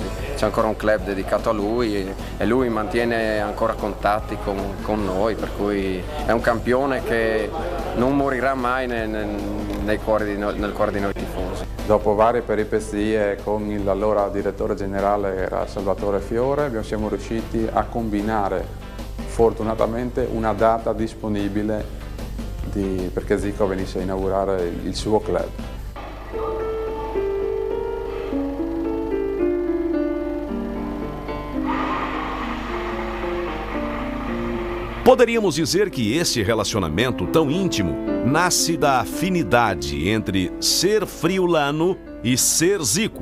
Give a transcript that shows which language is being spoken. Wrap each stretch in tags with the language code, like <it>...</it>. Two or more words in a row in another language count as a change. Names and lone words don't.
<it>C'è ancora un club dedicato a lui e lui mantiene ancora contatti con noi, per cui è un campione che non morirà mai nel cuore di noi tifosi. Dopo varie peripezie con l'allora direttore generale era Salvatore Fiore, siamo riusciti a combinare fortunatamente una data disponibile perché Zico venisse a inaugurare il suo club.</it> <pt>Poderíamos dizer que esse relacionamento tão íntimo nasce da afinidade entre ser friulano e ser Zico.</pt>